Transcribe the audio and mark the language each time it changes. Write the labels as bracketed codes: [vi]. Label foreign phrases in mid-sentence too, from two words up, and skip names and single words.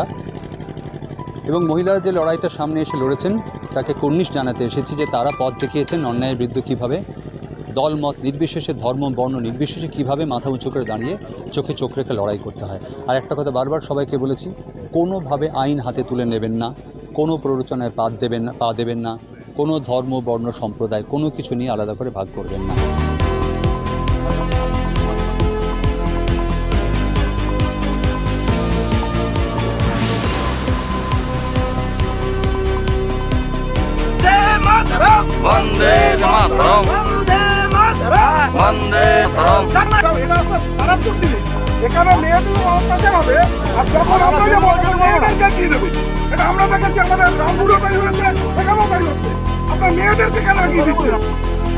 [bn] এবং মহিলারা যে লড়াইটা সামনে এসে লড়েছেন তাকে কুর্নিশ জানাতে এসেছি যে তারা পথ দেখিয়েছেন অন্যায়ের বিরুদ্ধে কীভাবে দল মত নির্বিশেষে ধর্ম বর্ণ নির্বিশেষে কীভাবে মাথা উঁচু করে দাঁড়িয়ে চোখে চোখ রেখে লড়াই করতে হয়। আর একটা কথা বারবার সবাইকে বলেছি, কোনোভাবে আইন হাতে তুলে নেবেন না, কোনো প্ররোচনায় পা দেবেন না, কোনো ধর্ম বর্ণ সম্প্রদায় কোনো কিছু নিয়ে আলাদা করে ভাগ করবেন না। [sa] वंदे मातरम वंदे मातरम वंदे मातरम [bn] খারাপ করতে এখানে মেয়েদের অত্যাচার হবে আর যখন আমরা যে বলবো মেয়েদেরকে কি দেবে এটা আমরা দেখেছি আমাদের রামপুরও তাই হয়েছে এখানেও তাই হচ্ছে আপনার মেয়েদেরকে কেন এগিয়ে দিচ্ছেন।